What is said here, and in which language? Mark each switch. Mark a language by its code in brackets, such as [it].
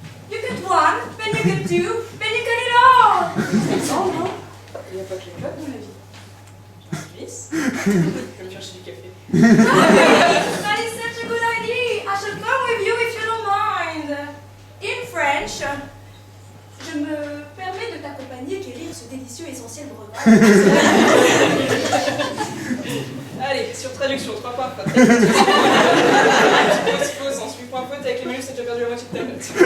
[en] You cut 1, then you cut 2, then you cut it all! [fr] Oh non, il n'y a pas que les clubs dans la vie. Suisse, je vais me chercher du café. [en] That is such a good idea! I shall come with you if you don't mind! In French, [fr] Je me permets de t'accompagner quérir ce délicieux essentiel breuvage. Allez, sur traduction, 3 points. Fausse, ensuite point faute avec les minutes, c'est déjà perdu la moitié de ta note.